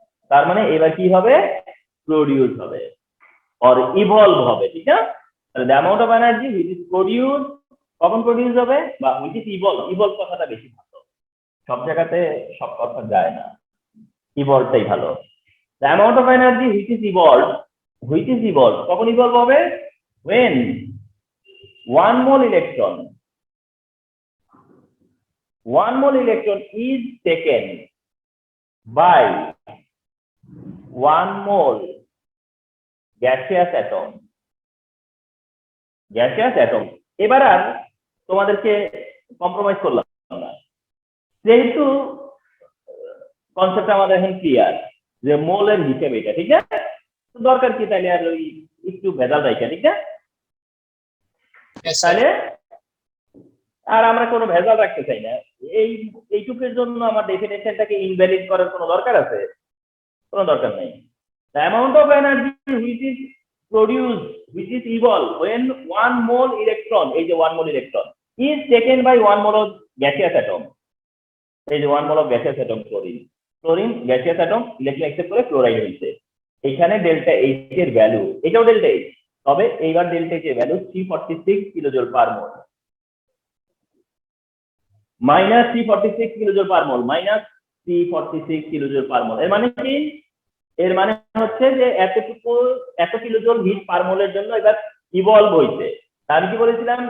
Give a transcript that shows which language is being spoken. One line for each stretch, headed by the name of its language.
Bangla: তার মানে এবার কি হবে? প্রডিউস হবে অর ইভলভ হবে, ঠিক না?
English: তাহলে the amount of energy which is produce,
Bangla: কখন প্রডিউস হবে?
English: বা which is evolve.
Bangla: ইভলভ কথাটা বেশি ভালো, সব জায়গাতে সব কথা যায় না, ইভলভটাই ভালো।
English: The amount of energy which is evolve, which is evolve কখন evolve হবে? when one mole electron, one mole electron is taken by one mole gaseous atom, gaseous atom.
Bangla: এবার আর তোমাদেরকে কম্প্রোমাইজ করলাম না, যেহেতু কনসেপ্ট আমাদের এখন ক্লিয়ার যে মোলের হিসেবে এটা, ঠিক না? দরকার কি তাহলে আর ওই একটু ভেজাল রাখা, ঠিক না?
English: Yes, sir.
Bangla: তাহলে আর আমরা কোনো ভেজাল রাখতে চাই না। এইটুকুর জন্য আমার ডেফিনেশনটাকে ইনভ্যালিড করার কোনো দরকার আছে? কোনো দরকার নেই।
English: The amount of energy which is produced, which is evolved when one mole electron, এই যে one mole electron is taken by one mole of gaseous atom, এই যে one mole of gaseous atom chlorine gaseous atom
Bangla: electron accept করে chloride হয়েছে। এখানে delta H এর value, এটাও delta H, তবে এইবার ডেল্টা এইচ এর ভ্যালু 346 কিলোজুল পার মোল, মাইনাস 346 কিলোজুল পার মোল, মাইনাস 346 কিলোজুল পার মোল। এর মানে কি? এর মানে হচ্ছে যে এতটুকু, এত কিলোজুল হিট পার মোলের জন্য এবার ইভলভ হইছে। আমি কি বলেছিলাম?